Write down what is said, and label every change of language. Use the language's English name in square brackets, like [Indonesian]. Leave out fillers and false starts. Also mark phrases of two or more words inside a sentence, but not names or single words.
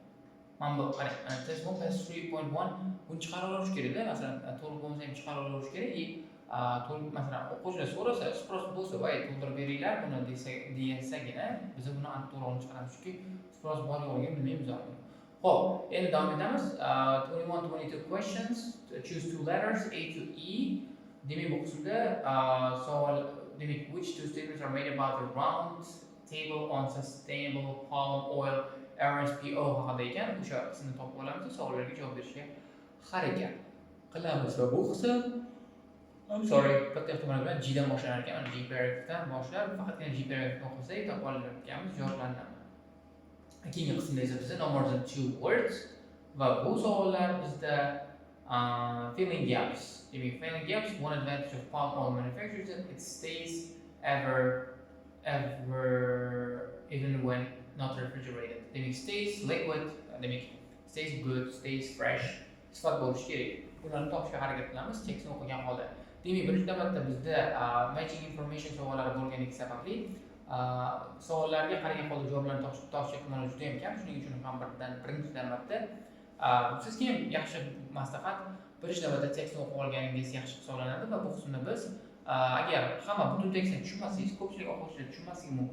[Uzbek] Mana bu qarang, [English] test 1 passage [Uzbek] 3.1 buni chiqarib olish kerak-da. Masalan, to'liq bo'lmasa ham chiqarib olish kerak. To'liq masalan o'quvchilar so'rasa, sпрос bo'lsa, "Voy, to'ldirib beringlar buni" desagina, biz buni to'liq chiqaramiz, chunki sпрос bor yo'qligini bilmaymiz hozir. Xo'p, endi davom etamiz. [English] 21-22 questions, choose two letters A to E. [Uzbek] Demak, bu qismda savol, demak, [English] which two statements are made about the round table on sustainable palm oil RSPO [Uzbek] haqida ekan, o'sha qismni topib olamiz, savollarga javob berishga harakat qilamiz. Va bu qism katta ehtimol bilan G dan boshlanar ekan, G paragrafdan boshlab, faqatgina G paragrafni o'qisak topib olamiz, javoblarni. Keyingi qismda esa bizda [English] no more than 2 words [Uzbek] va bu savollar bizda [English] filling gaps. [Uzbek] Demak, [English] filling gaps, one advantage of palm oil manufacturers is that it stays even when not refrigerated. Demak, stays liquid, demak, stays good, stays fresh. [Uzbek] Sifat bo'lishi kerak. Bularni topishga harakat qilamiz tekstni o'qigan holda. Demak, birinchi navbatda bizda [English] matching information [Uzbek] savollari bo'lganligi sababli savollarga qaragan holda javoblarni topish ehtimoli juda ham kam. Shuning uchun ham birinchi navbatda sizga ham yaxshi maslahat, birinchi navbatda tekstni o'qib olganingiz yaxshi hisoblanadi va bu qismda biz agar hamma butun tekstni tushunmasangiz, ko'pchilik o'quvchilar tushunmasligi mumkin.